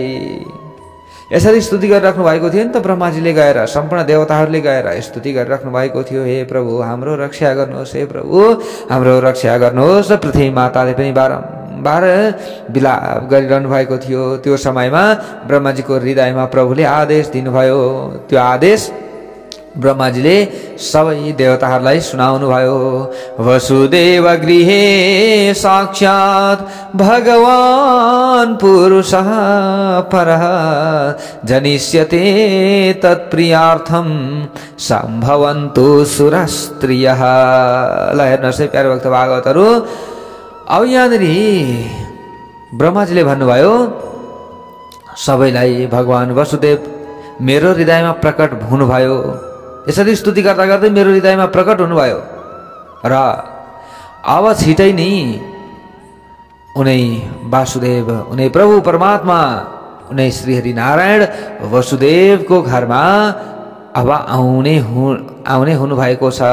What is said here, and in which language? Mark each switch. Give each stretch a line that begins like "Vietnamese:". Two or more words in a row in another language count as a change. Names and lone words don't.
Nepali: यसरी स्तुति गरिराख्नु भएको थियो नि त ब्रह्माजीले गएर, सम्पूर्ण देवताहरूले गएर स्तुति गरिराख्नु भएको थियो, हे प्रभु हाम्रो रक्षा गर्नुहोस्, हे प्रभु हाम्रो रक्षा गर्नुहोस्। र पृथ्वी माताले पनि बारम्बार विलाप गरिरहनु भएको थियो। त्यो समयमा ब्रह्माजीको हृदयमा प्रभुले आदेश दिनुभयो। त्यो आदेश ब्रह्माजीले सबै देवताहरूलाई सुनाउनु भयो।
Sanskrit: वसुदेव गृहे साक्षात् भगवान् पुरुषः परः जनिष्यते तत्प्रियार्थं सम्भवन्तु सुरस्त्रियः।
Nepali: ल हेर्नुहोस् है प्यारो भक्त भागवतहरू, अब यहाँनिर ब्रह्माजीले भन्नुभयो सबैलाई भगवान् वसुदेव मेरो हृदयमा प्रकट हुनुभयो। यसरी स्तुति गर्दा गर्दै मेरो हृदयमा प्रकट हुनुभयो र अब छिटै नै उनै वासुदेव, उनै प्रभु परमात्मा, उनै श्रीहरि नारायण वसुदेवको घरमा अब आउने हुनुभएको छ।